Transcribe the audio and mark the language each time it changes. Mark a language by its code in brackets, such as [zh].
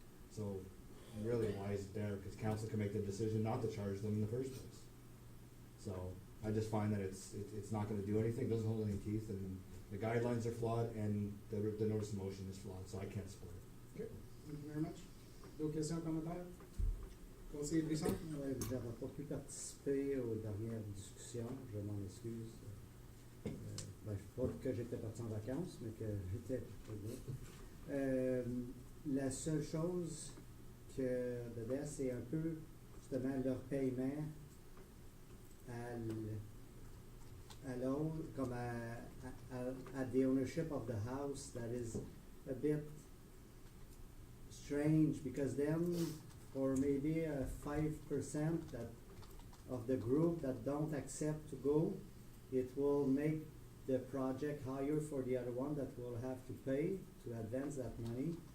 [en] So really, why is it there? Because council can make the decision not to charge them in the first place. So I just find that it's not gonna do anything, doesn't hold any teeth, and the guidelines are flawed, and the notice of motion is flawed, so I can't support it. Okay, thank you very much. [fr] D'autres questions, commentaires? Conseiller Brisson? ouais, vous n'avez pas pu participer aux dernières discussions, je m'en excuse. Pas que j'étais parti en vacances, mais que j'étais là. La seule chose dedans, c'est un peu justement leur paiement à l'autre, comme [en] at the ownership of the house. That is a bit strange, because then for maybe 5% that of the group that don't accept to go, it will make the project higher for the other one that will have to pay to advance that money.